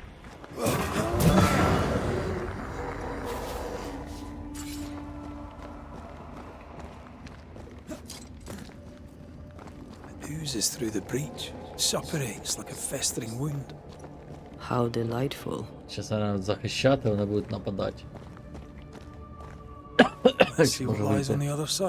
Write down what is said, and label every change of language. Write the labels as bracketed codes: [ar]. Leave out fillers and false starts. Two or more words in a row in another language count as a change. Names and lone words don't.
[en] Oozes through the breach, suppurates like a festering wound. How delightful. [uk] Зараз треба захищати, вони будуть нападати. [en] Let's see what [uk] Може [en] lies on [uk] вийти. [en] the other side.